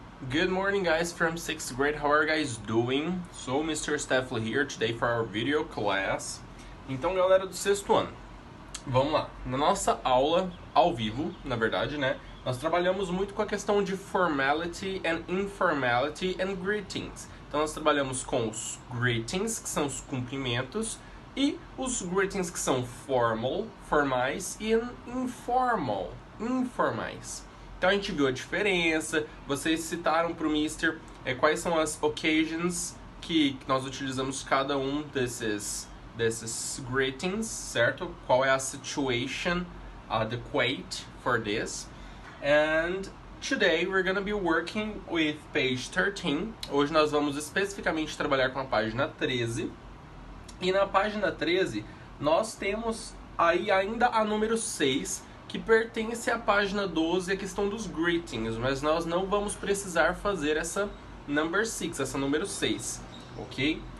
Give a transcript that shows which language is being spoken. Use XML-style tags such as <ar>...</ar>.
<en>Good morning, guys, from 6th grade. How are you guys doing? So, Mr. Steffley here today for our video class.</en> <pt>Então, galera do sexto ano, vamos lá. Na nossa aula, ao vivo, na verdade, né? Nós trabalhamos muito com a questão de</pt> <en>formality and informality and greetings.</en> <pt>Então, nós trabalhamos com os greetings, que são os cumprimentos, e os greetings que são formal, formais, e informal, informais. Então a gente viu a diferença, vocês citaram para o Mister quais são as occasions que nós utilizamos cada um desses greetings, certo? Qual é a</pt> <en>situation adequate for this. And today we're going to be working with page 13.</en> <pt>Hoje nós vamos especificamente trabalhar com a página 13. E na página 13 nós temos aí ainda a número 6, que pertence à página 12, a questão dos greetings, mas nós não vamos precisar fazer essa number 6, essa número 6, ok?</pt>